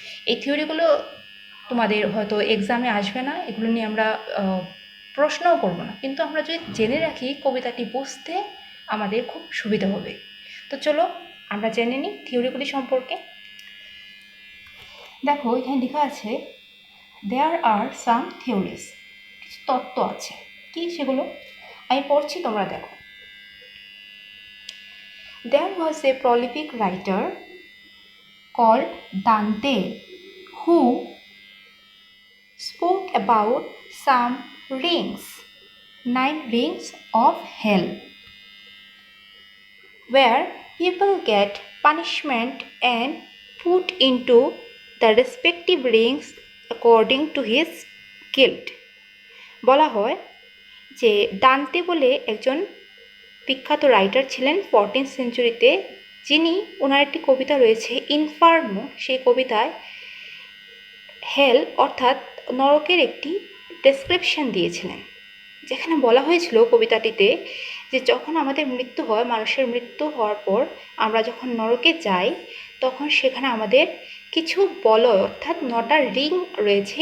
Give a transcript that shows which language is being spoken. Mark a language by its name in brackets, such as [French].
[Bangla] এই থিওরিগুলো তোমাদের হয়তো এক্সামে আসবে না, এগুলো নিয়ে আমরা প্রশ্নও করব না, কিন্তু আমরা যদি জেনে রাখি কবিতাটি বুঝতে আমাদের খুব সুবিধা হবে। তো চলো আমরা জেনে নিই থিওরিগুলি সম্পর্কে। দেখো, এখানে লেখা আছে [English] there are some theories, [Bangla] কিছু তত্ত্ব আছে। কি সেগুলো আমি পড়ছি, তোমরা দেখো। [English] There was a prolific writer called Dante who spoke about some rings, 9 rings of hell, where people get punishment and put into the respective rings according to his guilt. [Bangla] বলা হয় যে দান্তে বলে একজন বিখ্যাত রাইটার ছিলেন 14th সেঞ্চুরিতে, যিনি ওনার একটি কবিতা রয়েছে ইনফার্নো। সেই কবিতায় হেল অর্থাৎ নরকের একটি ডেসক্রিপশন দিয়েছিলেন, যেখানে বলা হয়েছিল কবিতাটিতে যে যখন আমাদের মৃত্যু হয়, মানুষের মৃত্যু হওয়ার পর আমরা যখন নরকে যাই, তখন সেখানে আমাদের কিছু বলয় অর্থাৎ 9টা রিং রয়েছে।